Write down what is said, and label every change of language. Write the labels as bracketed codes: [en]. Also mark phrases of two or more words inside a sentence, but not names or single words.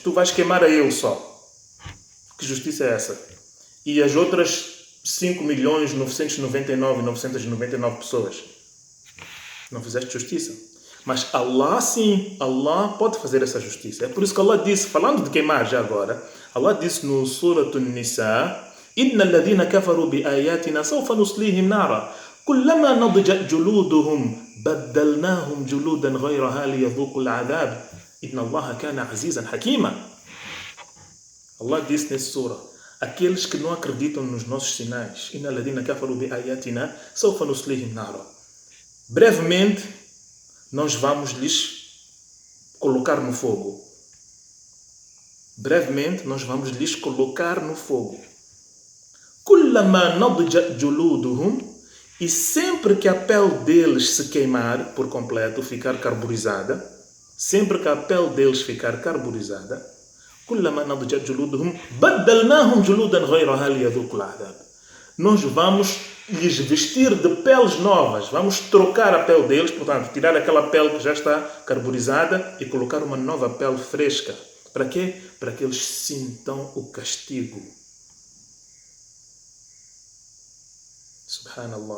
[pt] Tu vais queimar a ele só. Que justiça é essa? E as outras 5.999.999 pessoas? Não fizeste justiça. Mas Allah sim, Allah pode fazer essa justiça. É por isso que Allah disse, falando de queimar já agora, Allah disse no Surah An-Nisa: [ar] إن الذين كفروا بآياتنا سوف نصليهم نارا كلما نضجت جلودهم بدلناهم جلودا غيرها ليذوقوا العذاب إن الله كان عزيزا حكيما. [pt] Allah disse nesse surah: aqueles que não acreditam nos nossos sinais, [ar] إن الذين كفروا بآياتنا سوف نصليهم نارا. [pt] Brevemente nós vamos lhes colocar no fogo. Brevemente nós vamos lhes colocar no fogo. [ar] كلما نضجت جلودهم, [pt] e sempre que a pele deles se queimar por completo, ficar carburizada, sempre que a pele deles ficar carburizada, [ar] كلما نضجت جلودهم بدلناهم جلودا غيرها ليذوقوا العذاب. [pt] Nós vamos lhes vestir de peles novas. Vamos trocar a pele deles, portanto, tirar aquela pele que já está carburizada e colocar uma nova pele fresca. Para quê? Para que eles sintam o castigo. Subhanallah.